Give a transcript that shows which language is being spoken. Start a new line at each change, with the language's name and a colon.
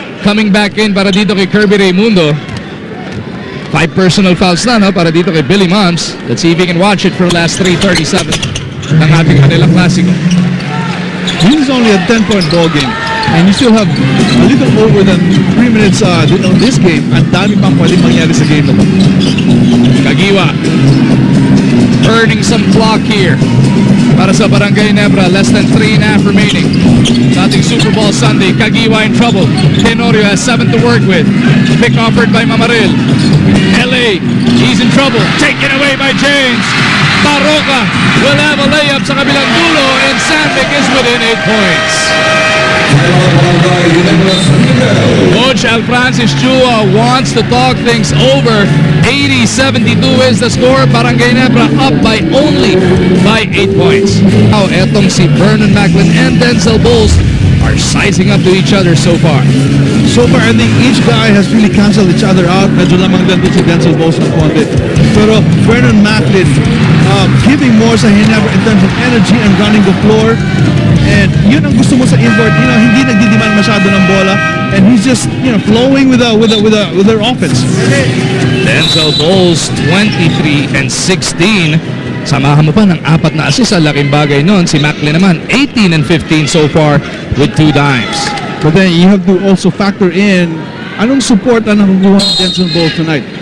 English: Coming back in
Filipino: para dito kay Kirby Raimundo. 5 personal fouls na, no, para dito kay Billy Moms.
English: Let's see if he can watch it for the last 3:37
Filipino: ng ating
English: Manila Classico. This is only a 10-point ball game, and you still have a little over than 3 minutes on this game.
Filipino: Ang dami pang pwedeng mangyari sa game na to.
English: Kagiwa earning some clock here
Filipino: para sa
English: Barangay Ginebra. Less than 3.5 remaining. Dating Super Bowl Sunday. Kagiwa in trouble. Tenorio has 7 to work with. Pick offered by Mamaril. LA, he's in trouble. Taken away by James. Baroka will have a layup
Filipino: sa kabilang dulo,
English: and San Mig is within 8 points. Coach Alfrancis Chua wants to talk things over. 80-72 is the score. Barangay Ginebra up by only 8 points. Now, etong si Vernon Macklin and Denzel Bowles are sizing up to each other so far. So far, I think each guy has really canceled each other out.
Filipino: Medyo lamang din si Denzel Bowles ng konti. Pero Vernon Macklin
English: giving more
Filipino: sa Ginebra
English: in terms of energy and running the floor.
Filipino: And yun ang gusto mo sa inboard. Hindi nagdidemand masyado ng bola.
English: And he's just, flowing with their offense. Denzel Bowles, 23 and 16.
Filipino: Samahan mo pa ng 4 na assist. Laking bagay nun. Si Macklin naman, 18 and 15 so far with 2 dimes.
English: But then you have to also factor in anong support
Filipino: ang nakukuha ng
English: Denzel Bowles tonight.